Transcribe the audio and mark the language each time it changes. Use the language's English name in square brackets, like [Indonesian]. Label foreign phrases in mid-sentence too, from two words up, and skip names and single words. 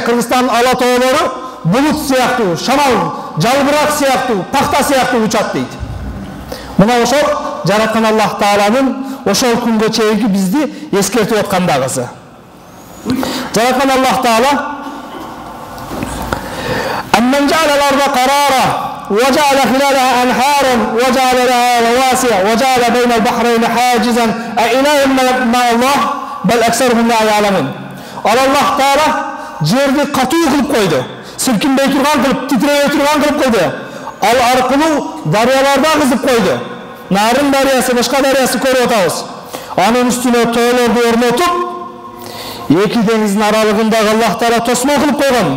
[Kyrgyz] Кыргызстандын ала тоолору булут сыяктуу, шамал, жалбырак сыяктуу, такта сыяктуу учат дейт. Мына ошол жараткан Аллах Тааланын ошол күнгө чейинки бизди эскертип аткандагысы. Жараткан Аллах Таала [Arabic] أمن جعل الأرض قرارا وجعل خلالها أنهارا وجعل لها رواسي وجعل بين البحرين حاجزا أإله مع الله بل أكثرهم لا يعلمون. [Kyrgyz] Allah Taala жерди катуу кылып койду. Силкинбей турган кылып, титиребей турган кылып койду. Ал аркылуу дарыяларда кызып койду. Нарын дарыясы, башка дарыясы көрүп атабыз. Анын үстүнө тоолорду орнотуп, эки деңиздин аралыгындагы Аллах Таала тосмо кылып койгон.